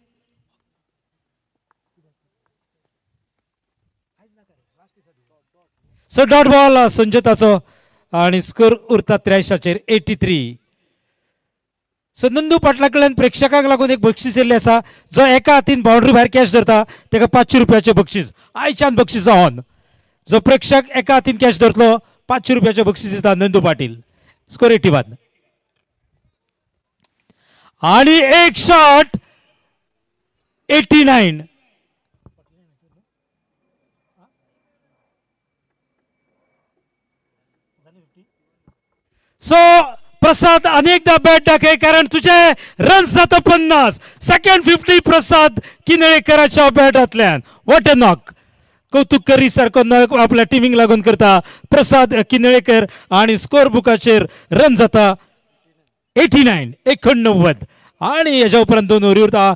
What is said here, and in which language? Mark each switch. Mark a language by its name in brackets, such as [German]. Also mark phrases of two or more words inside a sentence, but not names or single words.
[Konkani] सो डॉट बॉल संजोताचो आणि स्कोर उरता 83चेर. 83. सो नंदू पाटला कडल्यान प्रेक्षकांक लागून एक बक्षीस येयल्लें आसा. जो एका हातीन बाउंड्री भायर कॅच धरता ताका 500 रुपयाचें बक्षीस आयच्यान बक्षीस ऑन. जो प्रेक्षक एका हातीन कॅच धरतलो 500 रुपयाचें बक्षीस दिता नंदू पाटील. स्कोर 81. आणि एक शॉट 89. सो प्रसाद अनेकदा बॅट दाखय कारण तुझे रन्स जाता 50. सेकंड 50 प्रसाद किनळेकराच्या बॅटांतल्यान. [English] what a knock. [Konkani] कौतुक करी सारको नॉक आपल्या टिमीक लागून करता प्रसाद किनळेकर आणि स्कोर बुकाचेर रन जाता 89. 89. आणि हेच्या उपरांत 2 ओव्हरी उरता.